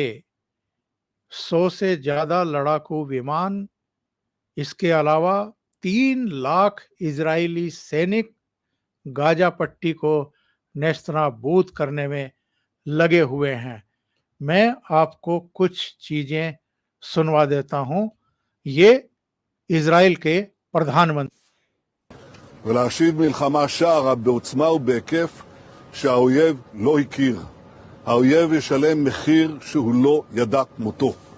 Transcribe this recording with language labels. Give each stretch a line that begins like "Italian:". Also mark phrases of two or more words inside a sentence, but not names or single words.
Hindi: 100 से ज्यादा लड़ाकू विमान, इसके अलावा 3 लाख इजरायली सैनिक गाजा पट्टी को नेस्तनाबूद करने में लगे हुए हैं। मैं आपको कुछ चीजें सुनवा देता हूं। ये इजराइल के प्रधानमंत्री।
Hebrew: ולהשיב מלחמה שערה בעוצמה ובהיקף שהאויב לא הכיר. האויב ישלם מחיר שהוא לא ידע כמותו.